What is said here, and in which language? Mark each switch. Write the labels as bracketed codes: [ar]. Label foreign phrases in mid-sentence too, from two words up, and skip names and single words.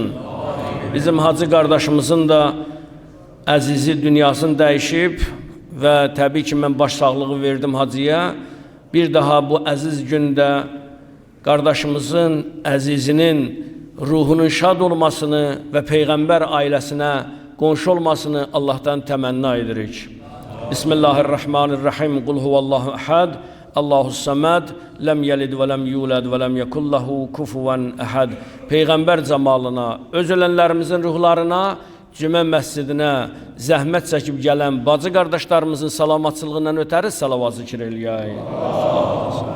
[az] Bizim hacı qardaşımızın da əzizi dünyasını dəyişib və təbii ki, mən baş sağlığı verdim hacıya. Bir daha bu əziz gündə qardaşımızın, əzizinin ruhunun şad olmasını və Peyğəmbər ailəsinə qonşu olmasını Allah'tan təmənna edirik. [ar] Bismillahirrahmanirrahim. قل هو الله أحد. الله الصمد. لم يلد ولم يولد ولم يكن له كفوا أحد. [az] Peyğəmbər cəmalına, öz ölənlərimizin ruhlarına, Cümə məscidinə zəhmət çəkib gələn bacı qardaşlarımızın salamatçılığından ötəri salavat zikr eləyək.